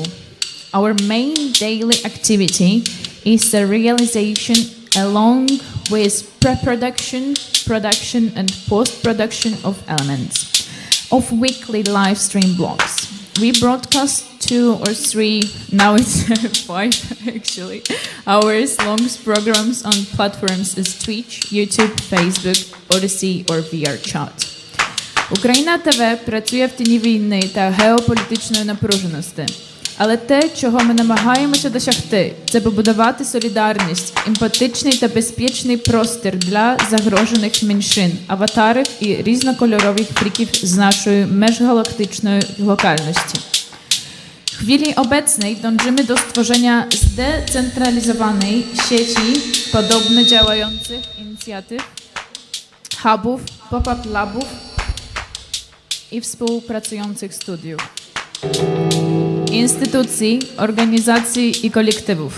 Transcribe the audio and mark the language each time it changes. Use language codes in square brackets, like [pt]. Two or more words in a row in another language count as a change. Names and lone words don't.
[en] Our main daily activity is the realization along with pre-production, production and post-production of elements of weekly live stream blogs. We broadcast 2 or 3, now it's 5 actually, hours long programs on platforms as Twitch, YouTube, Facebook, Odyssey or VRChat. [uk] Україна ТВ працює в тіні війни та геополітичної напруженості. Але те, чого ми намагаємося досягти, це побудувати солідарність, емпатичний та безпечний простір для загрожених меншин, аватарів і різнокольорових фріків з нашої межгалактичної локальності. [pl] W chwili obecnej dążymy do stworzenia zdecentralizowanej sieci podobnie działających inicjatyw, hubów, pop-up labów i współpracujących studiów, instytucji, organizacji i kolektywów.